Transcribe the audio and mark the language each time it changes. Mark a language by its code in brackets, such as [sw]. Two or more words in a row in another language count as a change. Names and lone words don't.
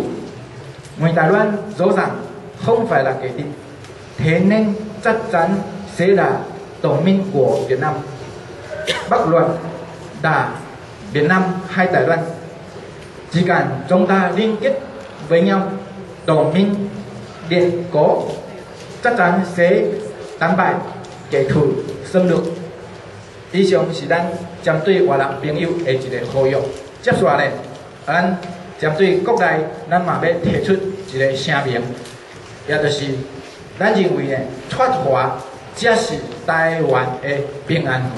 [vi] Người Đài Loan rõ ràng không phải là kẻ địch, thế nên chắc chắn sẽ là đồng minh của Việt Nam. Bất luận là Việt Nam hay Đài Loan, chỉ cần chúng ta liên kết với nhau, đồng minh điện cố chắc chắn sẽ đánh bại kẻ thù xâm lược. [zh] 以上是咱针对越南朋友的一个呼吁。接下来，咱针对国内，咱嘛要提出一个声明，也就是咱认为呢，脱华才是台湾的平安符。